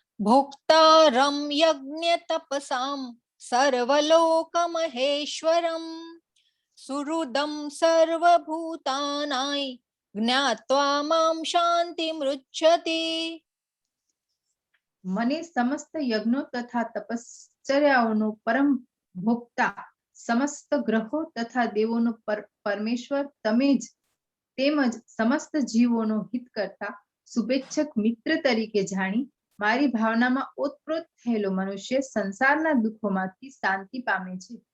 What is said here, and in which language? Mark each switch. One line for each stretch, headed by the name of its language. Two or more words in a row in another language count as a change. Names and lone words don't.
Sanskrit: भोक्तारं यज्ञतपसां सर्वलोकमहेश्वरं सुहृदं सर्वभूतानां ज्ञात्वा मां शान्तिमृच्छति।
Gujarati: મને સમસ્ત યજ્ઞો તથા તપશ્ચર્યાઓનો પરમ ભોક્તા, સમસ્ત ગ્રહો તથા દેવોનો પરમેશ્વર તમે જ તેમજ સમસ્ત જીવોનો હિત કરતા શુભેચ્છક મિત્ર તરીકે જાણી મારી ભાવનામાં ઓતપ્રોત થયેલો મનુષ્ય સંસારના દુઃખોમાંથી શાંતિ પામે છે.